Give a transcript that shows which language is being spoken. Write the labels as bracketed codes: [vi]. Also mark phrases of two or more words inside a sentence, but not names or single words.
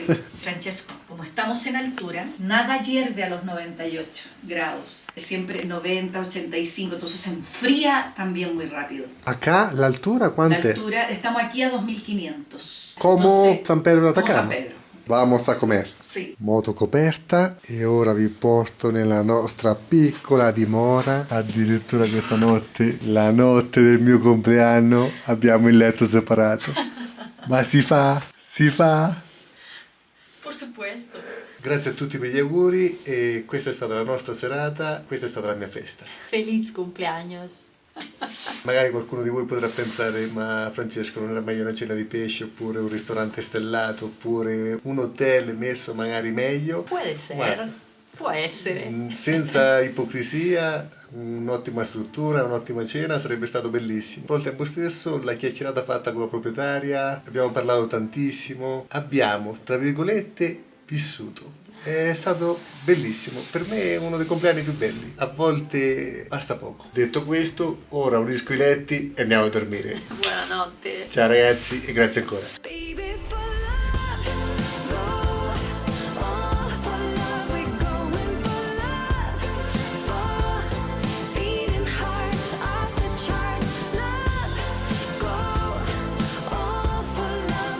[es] Francesco, como estamos en altura, nada hierve a los 98 grados. Es siempre 90, 85, entonces se enfría también muy rápido. Acá la altura, La ¿cuánto es? altura, estamos aquí a 2500. Como Entonces, San Pedro de como Atacama. San Pedro. Vamos a comer. [it] Sì. Moto coperta e ora vi porto nella nostra piccola dimora. Addirittura questa notte, la notte del mio compleanno, abbiamo il letto separato. Ma si fa? [es] Por supuesto. [it] Grazie a tutti per gli auguri e questa è stata la nostra serata, questa è stata la mia festa. [es] Feliz cumpleaños. [it] Magari qualcuno di voi potrà pensare, ma Francesco, non era meglio una cena di pesce oppure un ristorante stellato oppure un hotel messo magari meglio? [es] Puede ser. [it] Guarda, Può essere. senza ipocrisia, un'ottima struttura, un'ottima cena sarebbe stato bellissimo. Al tempo stesso la chiacchierata fatta con la proprietaria, abbiamo parlato tantissimo, abbiamo, tra virgolette, vissuto. È stato bellissimo, per me è uno dei compleanni più belli, a volte basta poco. Detto questo, ora unisco i letti e andiamo a dormire. Buonanotte. Ciao ragazzi e grazie ancora. [en] Baby, for love, go all for love. We're going for love, for beating hearts off the charts. Love, go all for love.